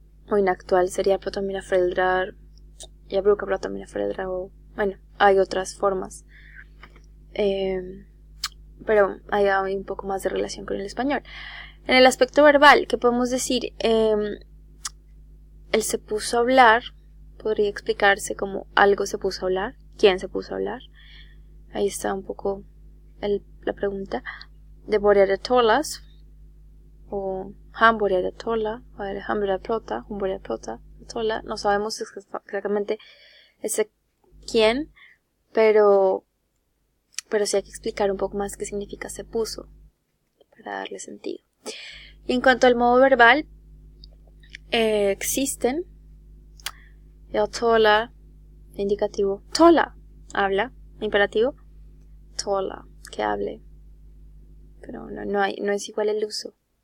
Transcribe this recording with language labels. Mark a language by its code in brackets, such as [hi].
[es] O inactual sería [sv] prata med mina föräldrar, [es] jag brukar prata med mina föräldrar, o bueno, hay otras formas, pero hay un poco más de relación con el español. En el aspecto verbal, ¿qué podemos decir? El se puso a hablar podría explicarse como algo se puso a hablar, quién se puso a hablar. Ahí está un poco la pregunta. [sv] De började talas, o han började tala, o han började prata, hon började prata, tala. [es] No sabemos exactamente ese quién, pero sí hay que explicar un poco más qué significa se puso, para darle sentido. Y en cuanto al modo verbal, existen [sv] jag talar, [es] indicativo, tala, habla, imperativo, tala, que hable, pero no es igual el uso.